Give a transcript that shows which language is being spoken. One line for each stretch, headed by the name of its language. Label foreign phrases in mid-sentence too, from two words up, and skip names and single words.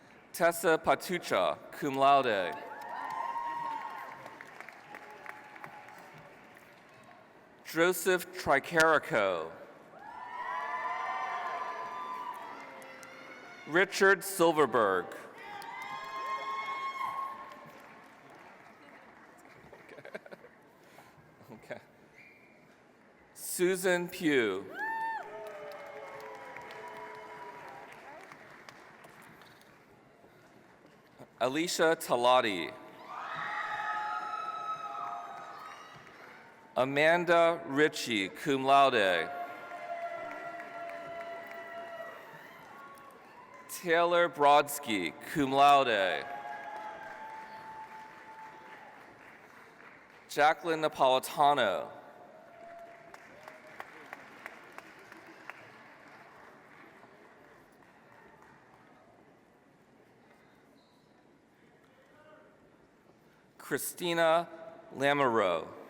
English: Tessa Patucha,
Latin: cum laude.
English: Joseph Tricarico. Richard Silverberg. Okay. Susan Pugh. Alicia Talati. Amanda Ritchie,
Latin: cum laude.
English: Taylor Brodsky,
Latin: cum laude.
English: Jacqueline Napolitano. Christina Lamoureux.